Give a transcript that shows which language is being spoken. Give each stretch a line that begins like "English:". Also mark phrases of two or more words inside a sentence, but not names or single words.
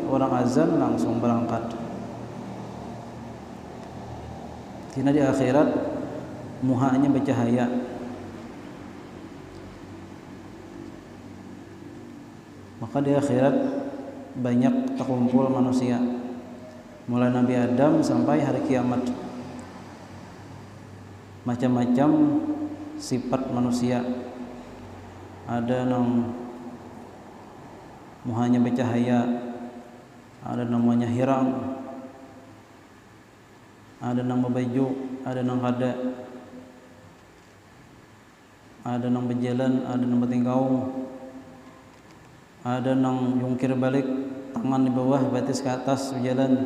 Banjar: Orang azan langsung berangkat. Kena di akhirat muhanya bercahaya. Maka di akhirat banyak terkumpul manusia, mulai Nabi Adam sampai hari kiamat. Macam-macam sifat manusia. Ada yang muhanya bercahaya, ada namanya hirang, ada nang berbaju, ada nang ada nang berjalan, ada nang bertingkau, ada nang jungkir balik, tangan di bawah, batis ke atas berjalan.